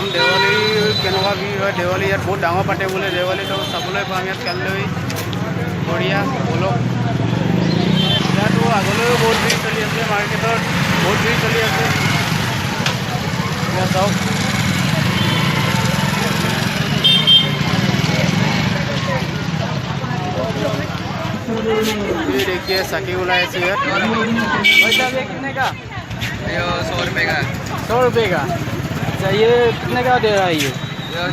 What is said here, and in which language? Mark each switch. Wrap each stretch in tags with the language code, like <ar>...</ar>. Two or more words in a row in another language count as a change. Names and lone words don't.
<as>দেৱালী কেনেকুৱা ভিৰ হয়, দেৱালী ইয়াত বহুত ডাঙৰ পাতে বোলে। দেৱালীটো চাবলৈ পাম ইয়াত কাইলৈ। বঢ়িয়া বলক। ইয়াতো আগলৈও বহুত ভিৰ চলি আছে, মাৰ্কেটত বহুত ভিৰ চলি আছে।</as> <hi>চাওক ये देखिए साकी उलाए से यार। पैसा ये कितने का? ये 100 रुपये का। 100 रुपये का। अच्छा ये कितने का दे रहा है ये?</hi>